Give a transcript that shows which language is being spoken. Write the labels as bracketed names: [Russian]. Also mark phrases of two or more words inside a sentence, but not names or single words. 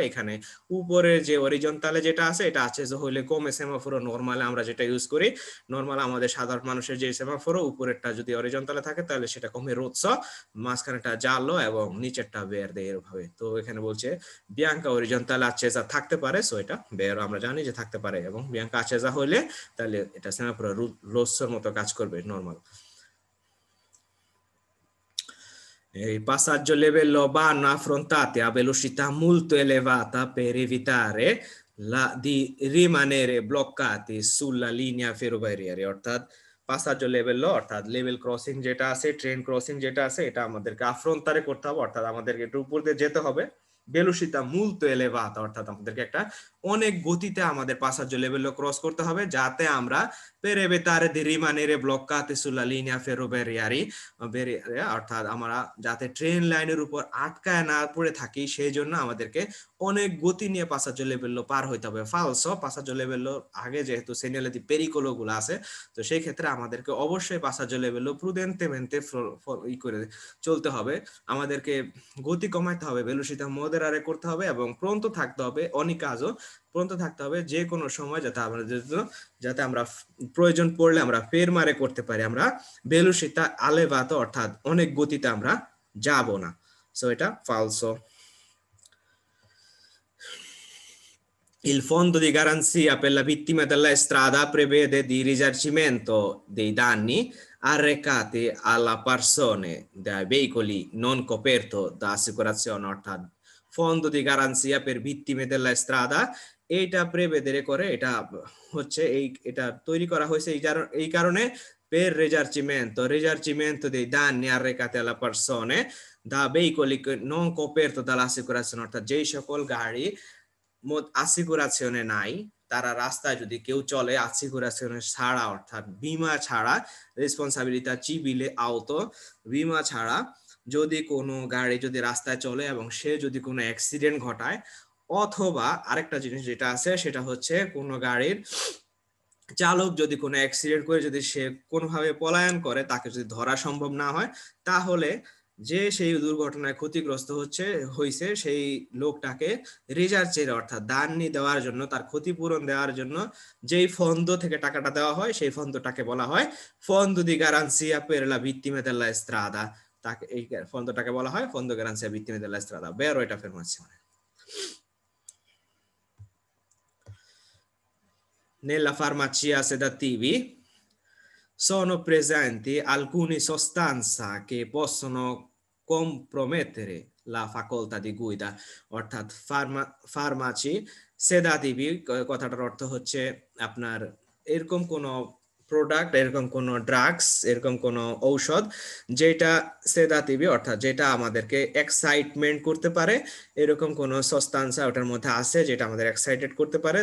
[Bangla] এখানে উপরে যে অরিজন্টালে যেটা আছে এটা আছে যে হইলে [Italian] come semaforo, [Bangla] নর্মালে আমরা যেটা ইউজ করি, নর্মাল আমাদের সাধারণ মানুষের যে সেমাফোর উপরেরটা যদি অরিজন্টালে থাকে তাহলে সেটা [Italian] come rosso, [Bangla] মাঝখানেটা জালো এবং নিচেরটা বেরদে এরভাবে। তো এখানে বলছে বিয়াঙ্কা অরিজন্টালে accesa থাকতে পারে, সো এটা বেরো আমরা জানি যে থাকতে পারে, এবং বিয়াঙ্কা accesa হইলে তাহলে এটা সেমাফোর রোসোর মতো কাজ করবে নর্মাল। [Italian] I passaggio livello vanno affrontati a velocità molto elevata per evitare di rimanere bloccati sulla linea ferroviaria, [Bangla] অর্থাৎ [Italian] passaggio livello [Bangla] অর্থাৎ লেভেল ক্রসিং যেটা আছে, ট্রেন ক্রসিং যেটা আছে, এটা আমাদেরকে আফ্রন্তারে করতে হবে, অর্থাৎ আমাদেরকে একটু উপর দিয়ে যেতে হবে। [Italian] velocità molto elevata [Bangla] অর্থাৎ আমাদেরকে একটা অনেক গতিতে আমাদের [Italian] passaggio livello [Bangla] ক্রস করতে হবে, যাতে আমরা [Italian] per evitare di rimanere bloccati sulla linea ferroviaria [Bangla] অর্থাৎ আমরা যাতে ট্রেন লাইনের উপর আটকায় না পড়ে থাকি, সেই জন্য আমাদেরকে অনেক গতি নিয়ে [Italian] passaggio livello [Bangla] পার হইতে হবে। ফালসো [Italian] passaggio livello [Bangla] আগে যেহেতু [Italian] segnale di pericolo [Bangla] গুলো আছে, তো সেই ক্ষেত্রে আমাদেরকে অবশ্যই [Italian] passaggio livello prudentemente [Bangla] ই করে চলতে হবে। আমাদেরকে গতি কমাইতে হবে, [Italian] velocità moderare [Bangla] করতে হবে এবং pronto থাকতে হবে, [Italian] ogni caso pronto [Bangla] থাকতে হবে যে কোনো সময়, যাতে আমরা প্রয়োজন পড়লে আমরা ফেরমারে করতে পারি, আমরা [Italian] velocità elevata [Bangla] অর্থাৎ অনেক গতিতে আমরা যাব না। সো এটা ফালসো। [Italian] Il fondo di garanzia per la vittima della strada prevede di risarcimento dei danni arrecati alla persone dai veicoli non coperto da assicurazione, অর্থাৎ fondo di garanzia per vittime della strada [Bangla] এটা প্রেভেদে করে, এটা হচ্ছে এটা তৈরি করা হয়েছে এই কারণে [Italian] per risarcimento dei danni arrecati alla persone da veicoli non coperto dall'assicurazione, [Bangla] অর্থাৎ যেই সকল গাড়ি আসিকুরাশনে নাই, তারা রাস্তায় যদি কেউ চলে আসিকুরাশনে ছাড়া অর্থাৎ বীমা ছাড়া, [Italian] responsabilità civile auto, [Bangla] বীমা ছাড়া যদি কোনো গাড়ি যদি রাস্তায় চলে এবং সে যদি কোনো অ্যাক্সিডেন্ট ঘটায়, অথবা আরেকটা জিনিস যেটা আছে সেটা হচ্ছে কোনো গাড়ির চালক যদি কোনো অ্যাক্সিডেন্ট করে যদি সে কোনোভাবে পলায়ন করে, তাকে যদি ধরা সম্ভব না হয়, তাহলে যে সেই দুর্ঘটনায় ক্ষতিগ্রস্ত হয়েছে সেই লোকটাকে রিজার্চের অর্থাৎ দানি দেওয়ার জন্য, তার ক্ষতিপূরণ দেওয়ার জন্য যেই ফন্দ থেকে টাকাটা দেওয়া হয়, সেই ফন্দটাকে বলা হয় [Italian] fondo di garanzia per la vittima della strada। [Bangla] তাকে এই ফন্দটাকে বলা হয় [Italian] fondo garanzia vittime della strada। বেরো এটা affermazione। Nella farmacia sedativi sono presenti alcune sostanze che possono compromettere la facoltà di guida, [Bangla] অর্থাৎ [Italian] farmaci sedativi [Bangla] কথাটার অর্থ হচ্ছে আপনার এরকম কোন প্রোডাক্ট, এরকম কোন ড্রাগস, এরকম কোন ঔষধ যেটা সেদাটিভি অর্থাৎ যেটা আমাদেরকে এক্সাইটমেন্ট করতে পারে, এরকম কোন সাবস্টান্স ওটার মধ্যে আছে যেটা আমাদের এক্সাইটেড করতে পারে।